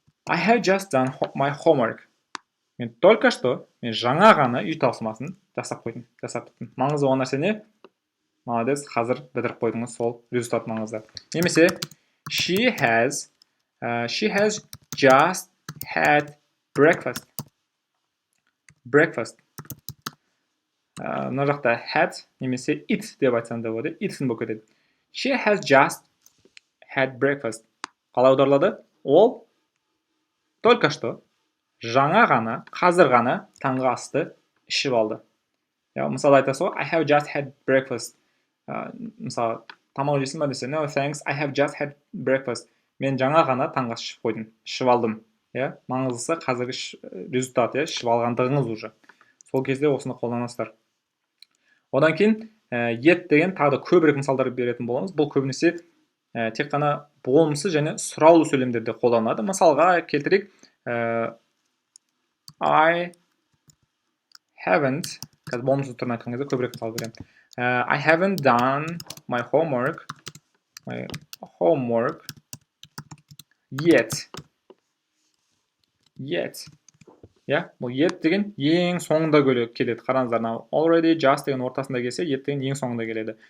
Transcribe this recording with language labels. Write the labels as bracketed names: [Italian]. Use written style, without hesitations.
[English] I have just done my homework. [Kazakh] Мен [Russian] только что, [Kazakh] мен жаңа ғана үй тапсырмасын жасап қойдым, жасап біттім. Маңызды болған нәрсе не? Молодец, қазір бітіріп қойдыңыз, сол результат маңызды. Немесе [English] she has just had breakfast. [Kazakh] Мына жақта had немесе it деп айтсам да болады, it'сін болып кетеді. [English] She has just had breakfast. [Kazakh] Қалай аударылады? Ол [Russian] только что [Kazakh] жаңа ғана, қазір ғана таңғы асты ішіп алды. Мысалы айтасыз ғой, [English] I have just had breakfast. [Kazakh] Мысалы, тамақ жейсің ба десе, [English] no thanks, I have just had breakfast. [Kazakh] Мен жаңа ғана таңғы ас ішіп қойдым, ішіп алдым. Маңыздысы қазіргі результат, ішіп алғандығыңыз уже. Сол кезде осыны қолданасыздар. Одан кейін yet деген тағы да көбірек мысалдар беретін боламыз. Бұл көбінесе тек қана болымсыз және сұраулы сөйлемдерде қолданылады. Мысалға келтірейік, [English] I haven't, [Kazakh] қазір болымсыз түрін айтқан кезде көбірек мысал беремін. [English] I haven't done my homework yet. [Kazakh] Бұл yet деген ең соңында келеді. Қараңыздар, already, just деген ортасында келсе, yet деген ең соңында келеді.